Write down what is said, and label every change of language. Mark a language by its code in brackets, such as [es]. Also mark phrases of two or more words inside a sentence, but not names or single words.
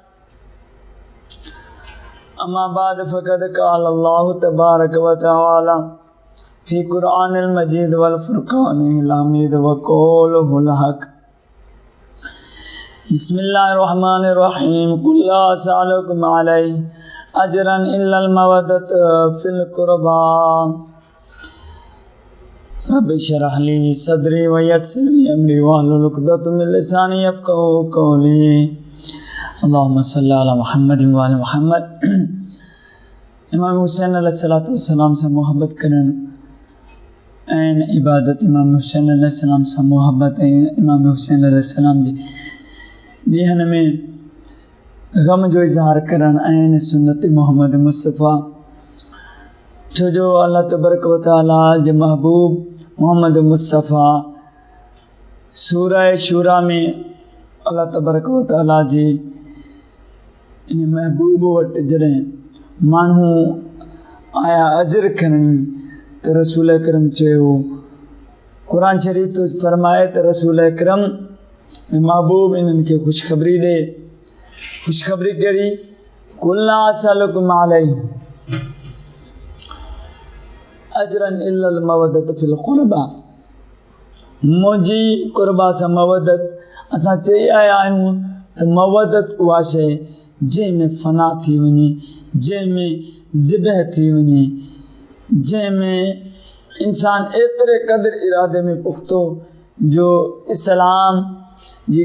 [ar] أما بعد فقد قال الله تبارك وتعالى في القرآن المجيد والفرقان الحميد وقوله الحق. بسم الله الرحمن الرحيم. قل لا أسألكم عليه أجرا إلا المودة في القربى. رب اشرح لي صدري ويسر لي أمري واحلل عقدة من لساني يفقهوا قولي. اللهم صل على محمد وآل محمد. [sd] इमाम हुसैन [ar] عليه الصلاة والسلام [sd] से मोहब्बत करन ऐं इबादत इमाम हुसैन अलैहिस्सलाम से मोहब्बत इमाम हुसैन अलैहिस्सलाम जी ॾींहनि में ग़म जो इज़हार करण ऐं सुन्नत मोहम्मद मुस्तफ़ा। छो जो अल्लाह [ar] تبارك وتعالى [sd] जे महबूब मोहम्मद मुस्तफ़ा सूरह शूरा में अल्लाह [ar] تبارك وتعالى [sd] जी इन महबूब वटि जॾहिं माण्हू आया अजर खणी त रसूल अकरम चयो, क़ुरान शरीफ़ तो फरमाए त रसूल अकरम महबूब इन्हनि खे ख़ुशख़बरी ॾे। ख़ुशख़बरी कहिड़ी? [ar] قل لا أسألكم عليه أجرا إلا المودة في القربى. [sd] मुंहिंजी क़ुरबा सां मवद्दत असां चई आया आहियूं त मवद्दत उहा शइ जंहिंमें फ़ना थी वञे, जंहिंमें ज़िबह थी वञे, जंहिंमें इंसान एतिरे क़दुरु इरादे में पुख़्तो जो इस्लाम जी